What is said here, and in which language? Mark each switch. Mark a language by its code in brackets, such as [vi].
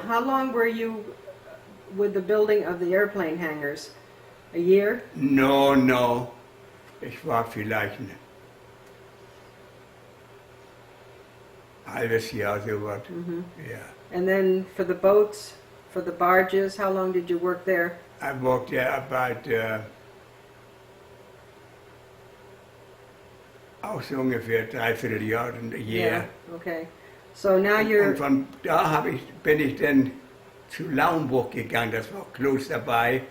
[en] How long were you with the building of the airplane hangars? A year? no. [de] Ich war vielleicht ein halbes Jahr so was. Mhm. Ja. [en] And then for the boats, for the barges, how long did you work there? I worked there about [de] auch so ungefähr 3/4 Jahr, ein Jahr. [en] Okay. So now you're. [de] Und von da bin ich dann zu Lauenburg gegangen, das war close dabei.